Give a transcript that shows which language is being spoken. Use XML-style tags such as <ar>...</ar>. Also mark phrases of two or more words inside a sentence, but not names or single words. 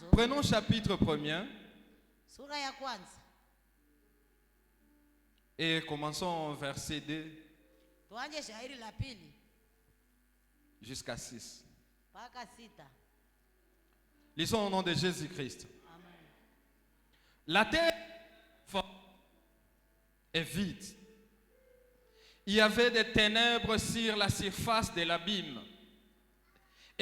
<fr>prenons chapitre 1er</fr> <sw>sura ya kwanza,</sw> <fr>et commençons verset 2</fr> <sw>tuanje shairi la 2</sw> <fr>jusqu'à 6.</fr> <sw>mpaka 6.</sw> <fr>Lisons au nom de Jésus-Christ. Amen. La terre est vide. Il y avait des ténèbres sur la surface de l'abîme.</fr>